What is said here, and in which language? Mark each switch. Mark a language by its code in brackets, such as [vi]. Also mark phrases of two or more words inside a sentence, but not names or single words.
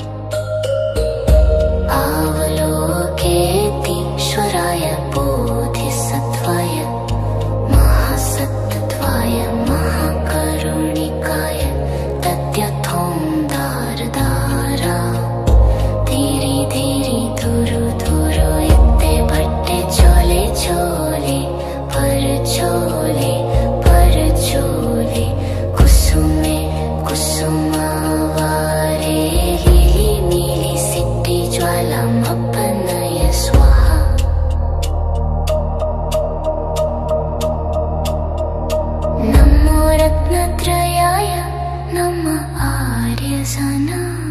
[sa] अवलोकेतीश्वराय बोधिसत्त्वाय महासत्त्वाय महाकरुणिकाय तद्यथों दारदारा धीरे धीरे धुरु धुरु इत्ते भट्टे चोले चोले पर चोले कुसुमे कुसुमावारे हिली नीली सिद्धि ज्वालामपनये स्वाहा नमो रत्नत्रयाय नमः आर्यजना